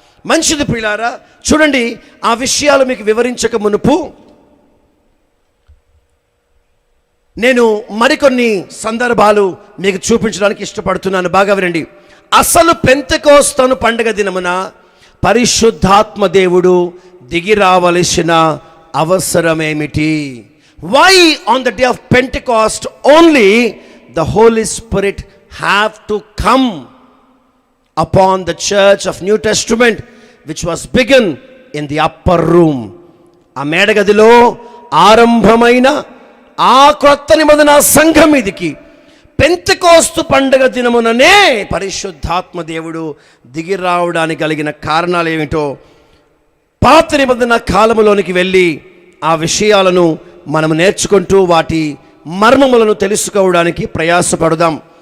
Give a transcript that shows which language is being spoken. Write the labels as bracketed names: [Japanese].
[Telugu] మంచిది ప్రియులారా, చూడండి, ఆ విషయాలు మీకు వివరించక మునుపు నేను మరికొన్ని సందర్భాలు మీకు చూపించడానికి ఇష్టపడుతున్నాను. బాగా వినండి. అసలు పెంతెకోస్తు పండుగ దినమున పరిశుద్ధాత్మ దేవుడు దిగి రావలసిన అవసరమేమిటి? [English] Why on the day of Pentecost only the Holy Spirit have to come upon the church of New Testament, which was begun in the upper room. [Telugu] ఆ మేడగదిలో ఆరంభమైన ఆ క్రొత్త నిబంధన సంఘం మీదికి పెంతెకోస్తు పండుగ దినముననే పరిశుద్ధాత్మ దేవుడు దిగి రావడానికి కలిగిన కారణాలు ఏమిటో పాత నిబంధన కాలములోనికి వెళ్ళి ఆ విషయాలను మనం నేర్చుకుంటూ వాటి మర్మములను తెలుసుకోవడానికి ప్రయాసపడదాం.